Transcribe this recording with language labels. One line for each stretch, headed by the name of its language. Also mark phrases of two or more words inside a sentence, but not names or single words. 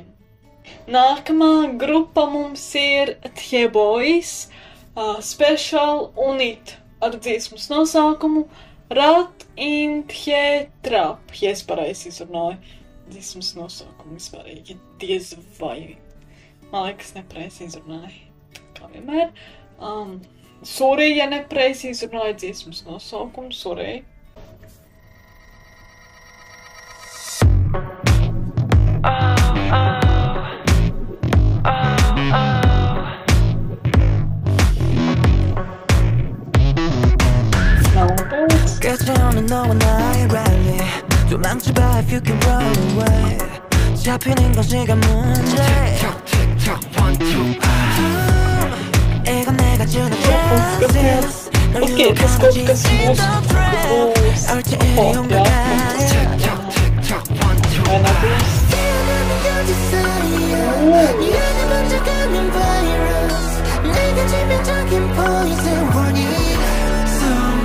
Latvian: Nākamā grupa mums ir The Boys, Special Unit ar dziesmas nosaukumu Rat in The Trap, ja es pareizi izrunāju dziesmas nosaukumu vispārīgi, diez vai. Man liekas, nepareizi izrunāju, kā vienmēr. Sorry, ja nepareizi izrunāju dziesmas nosaukumu, sorry.
Korean: 끝없는 너와 나의 rally 도망쳐봐
English: if you can run away
Korean: 잡히는 건 시간 문제 이건 내가 주는 justice 널 유혹하지 얼체에 용감해 네가 번쩍하는 virus 내가 치명적인
English: poison warning